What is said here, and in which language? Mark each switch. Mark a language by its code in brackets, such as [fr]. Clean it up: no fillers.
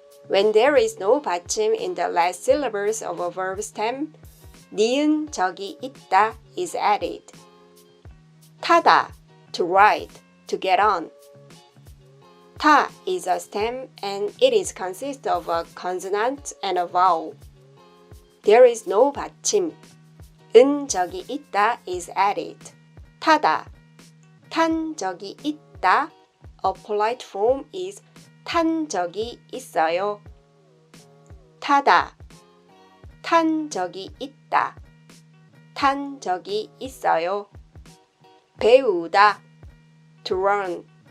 [en] When there is no 받침 in the last syllables of a verb stem, [ko] 니은 적이 있다 [en] is added. 타다, to ride, to get on. 타 is a stem and it is consist of a consonant and a vowel. There is no 받침. [ko] 은 적이 있다 [en] is added. [ko] 타다, 탄 적이 있다. [en] A polite form is [ko] 탄 적이 있어요. 타다, 탄 적이 있다. 탄 적이 있어요. [en] 배우다, to learn.